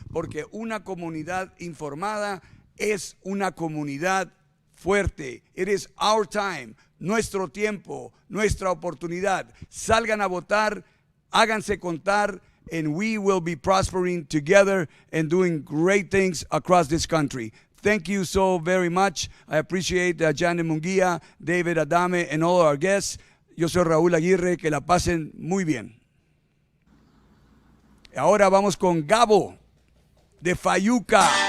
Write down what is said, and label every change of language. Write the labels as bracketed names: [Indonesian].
[Spanish] Porque una comunidad informada es una comunidad fuerte. [English] It is our time, [Spanish] nuestro tiempo, nuestra oportunidad. Salgan a votar, háganse contar, [English] and we will be prospering together and doing great things across this country. Thank you so very much. I appreciate Janet Munguia, David Adame, and all our guests. [Spanish] Yo soy Raúl Aguirre. Que la pasen muy bien. Ahora vamos con Gabo de Fayuca.